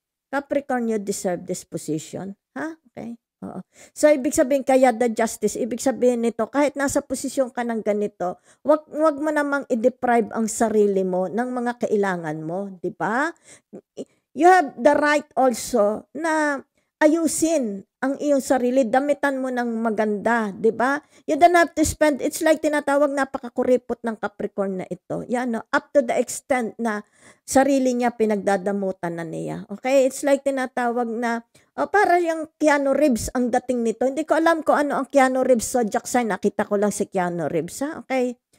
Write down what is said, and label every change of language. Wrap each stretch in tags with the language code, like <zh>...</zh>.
<en>Capricorn, you deserve this position. Ha? Okay? Oo.</en> <tl>So, ibig sabihin, kaya the justice, ibig sabihin nito, kahit nasa posisyon ka ng ganito, wag mo namang i-deprive ang sarili mo ng mga kailangan mo, di ba?</tl> <en>You have the right also</en> <tl>na ayusin ang iyong sarili, damitan mo ng maganda, di ba?</tl> <en>You don't have to spend, it's like</en> <tl>tinatawag napakakuripot ng Capricorn na ito. Yan, no?</tl> <en>Up to the extent</en> <tl>na sarili niya pinagdadamutan na niya. Okay?</tl> <en>It's like</en> <tl>tinatawag na, para yung Keanu Reeves ang dating nito. Hindi ko alam kung ano ang Keanu Reeves zodiac sign. Nakita ko lang si Keanu Reeves, ha? Okay?</tl>